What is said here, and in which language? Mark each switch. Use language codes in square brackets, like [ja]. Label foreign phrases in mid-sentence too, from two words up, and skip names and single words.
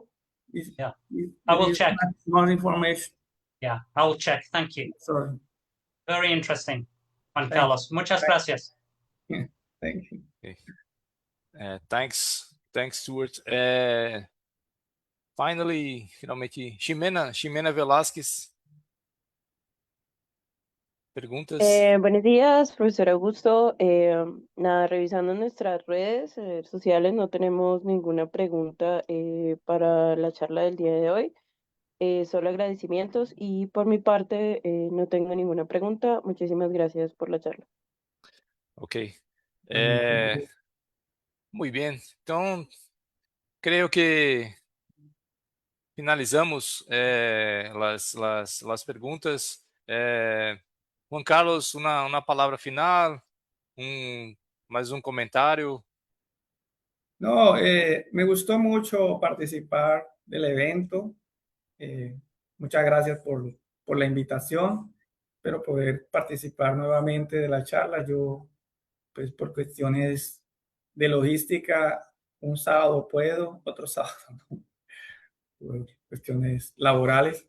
[en] I will check. More information. Yeah, I will check. Thank you. Sorry. Very interesting, [es] Juan Carlos. Muchas gracias. [en] Thank you. Okay. Thanks, Stuart. Finally, [es] finalmente, Ximena Velázquez. Preguntas. Buenos días, profesor Augusto. Nada, revisando nuestras redes sociales, no tenemos ninguna pregunta para la charla del día de hoy. Solo agradecimientos, y por mi parte no tengo ninguna pregunta. Muchísimas gracias por la charla. Ok. Muy bien. [pt] Então, creio que finalizamos las perguntas. Juan Carlos, una palavra final, mais um comentário. [es] No, me gustó mucho participar del evento. Muchas gracias por la invitación. Espero poder participar nuevamente de la charla. Yo, pues por cuestiones de logística, un sábado puedo, otro sábado no, por cuestiones laborales.